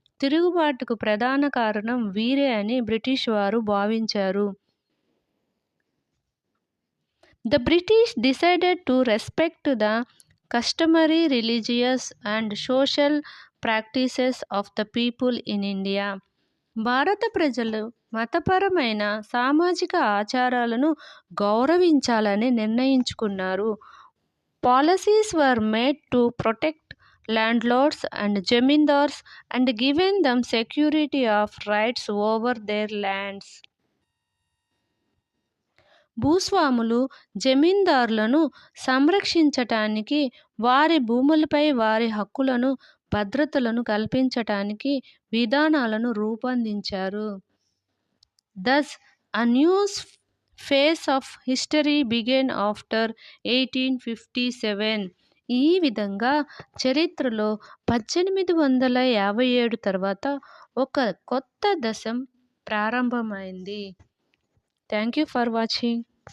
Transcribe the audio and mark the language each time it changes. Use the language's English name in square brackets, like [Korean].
[Telugu] తిరుగుబాటుకు ప్రధాన కారణం వీరే అని బ్రిటిష్ వారు భావించారు. [English] The British decided to respect the customary religious and social practices of the people in India. [Telugu] భారత ప్రజలు మతపరమైన సామాజిక ఆచారాలను గౌరవించాలని నిర్ణయించుకున్నారు. [English] Policies were made to protect landlords and zamindars and given them security of rights over their lands. [Telugu] భూస్వాములు, జమీందారులను సంరక్షించటానికి, వారి భూములపై వారి హక్కులను, భద్రతలను కల్పించటానికి విధానాలను రూపొందించారు. [English] Thus, a new phase of history began after 1857. [Telugu] ఈ విధంగా చరిత్రలో 1857 తర్వాత ఒక కొత్త దశ ప్రారంభమైంది. [English] Thank you for watching.